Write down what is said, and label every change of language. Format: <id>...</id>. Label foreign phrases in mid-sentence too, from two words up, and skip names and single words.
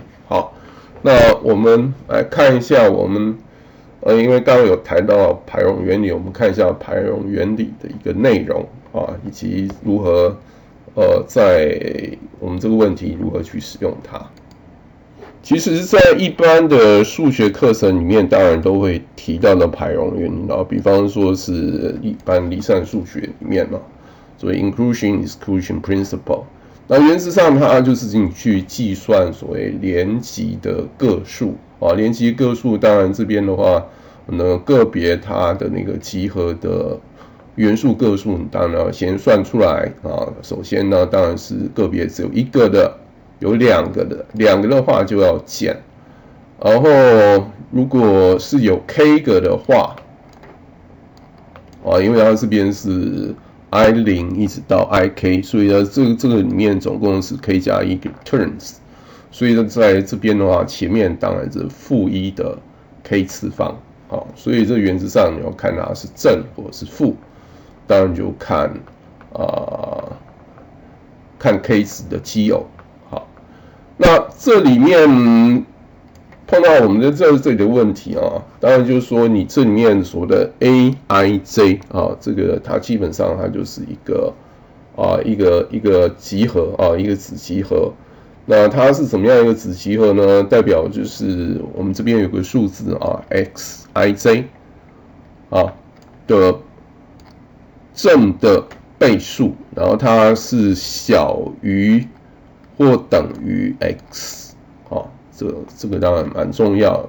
<zh>好，那我們來看一下我們因為剛剛有談到排容原理，我們看一下排容原理的一個內容啊，以及如何在我們這個問題如何去使用它。其實，在一般的數學課程裡面，當然都會提到的排容原理啊，比方說是一般離散數學裡面嘛，所謂</zh> <en>inclusion exclusion principle。</en> <zh>那原則上，它就是你去計算所謂連集的個數啊，連集個數，當然這邊的話，個別它的那個集合的元素個數，你當然要先算出來啊。首先呢，當然是個別只有1個的。有2個的，2個的話就要減，然後如果是有 k 個的話，因為它這邊是 i0 一直到 ik， 所以呢這個裡面總共是 k 加1個 terms，所以呢在這邊的話，前面當然是-1的 k 次方，所以這原則上你要看它是正或者是負，當然就看看 K 值的奇偶。好，那這裡面碰到我們的这裡的問題啊，當然就是說你這裡面所謂的 AIJ 啊，這個它基本上它就是一個集合啊，一個子集合。那它是怎麼樣一個子集合呢？代表就是我們這邊有個數字啊 ，xij 啊的正的倍數，然後它是小於或等於 x 啊，這個當然蠻重要的。</zh>